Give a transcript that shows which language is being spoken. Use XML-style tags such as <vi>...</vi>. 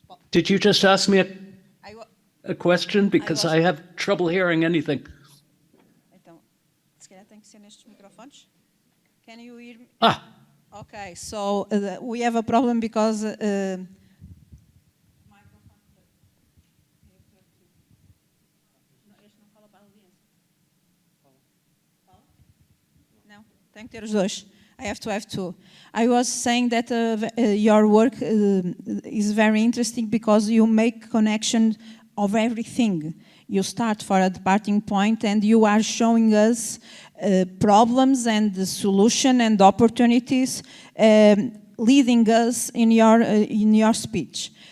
<en>Did you just ask me a question? Because I have trouble hearing anything.</en> <pt>Então, se calhar tem que ser nestes microfones.</pt> <en>Can you hear me? Ah. Okay, so we have a problem because</en> <pt>não, tem que ter os dois.</pt> <en>I have to have two. I was saying that your work is very interesting because you make connection of everything. You start for a departing point and you are showing us problems and the solution and opportunities leading us in your speech.</en>